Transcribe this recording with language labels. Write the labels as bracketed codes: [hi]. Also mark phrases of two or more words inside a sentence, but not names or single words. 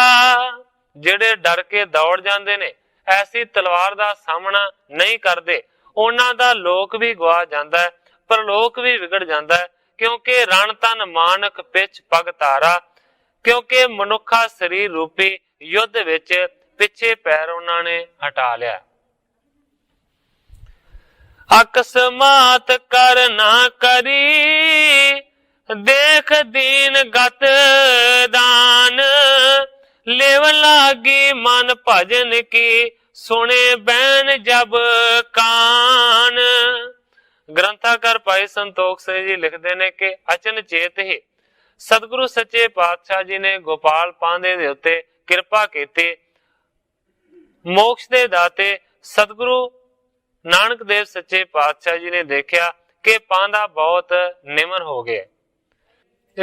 [pa] ਜਿਹੜੇ ਡਰ ਕੇ ਦੌੜ ਜਾਂਦੇ ਨੇ, ਐਸੀ ਤਲਵਾਰ ਦਾ ਸਾਹਮਣਾ ਨਹੀਂ ਕਰਦੇ, ਉਹਨਾਂ ਦਾ ਲੋਕ ਵੀ ਗਵਾ ਜਾਂਦਾ ਹੈ, ਪਰਲੋਕ ਵੀ ਵਿਗੜ ਜਾਂਦਾ ਹੈ। ਕਿਉਂਕਿ [bra] रण तन मानक पिछ भगतारा, [pa] ਕਿਉਂਕਿ ਮਨੁੱਖਾ ਸਰੀਰ ਰੂਪੀ ਯੁੱਧ ਵਿੱਚ ਪਿੱਛੇ ਪੈਰ ਉਹਨਾਂ ਨੇ ਹਟਾ ਲਿਆ। [bra] अकस्मात कर ना करी, देख दीन गत दान, लेव लागी मन भजन की, सुने बैन जब कान। [pa] ਗ੍ਰੰਥਾਕਾਰ ਭਾਈ ਸੰਤੋਖ ਸਿੰਘ ਜੀ ਲਿਖਤੇ ਨੇ ਕਿ ਅਚਨਚੇਤ ਹੀ ਸਤਿਗੁਰੂ ਸੱਚੇ ਪਾਤਸ਼ਾਹ ਜੀ ਨੇ ਗੋਪਾਲ ਪਾਂਧੇ ਦੇ ਉੱਤੇ ਕਿਰਪਾ ਕੀਤੀ। ਮੋਕਸ਼ ਦੇ ਦਾਤੇ ਸਤਿਗੁਰੂ ਨਾਨਕ ਦੇਵ ਸੱਚੇ ਪਾਤਸ਼ਾਹ ਜੀ ਨੇ ਦੇਖਾ ਕਿ ਪਾਂਧਾ ਬਹੁਤ ਨਿਮਰ ਹੋ ਗਿਆ।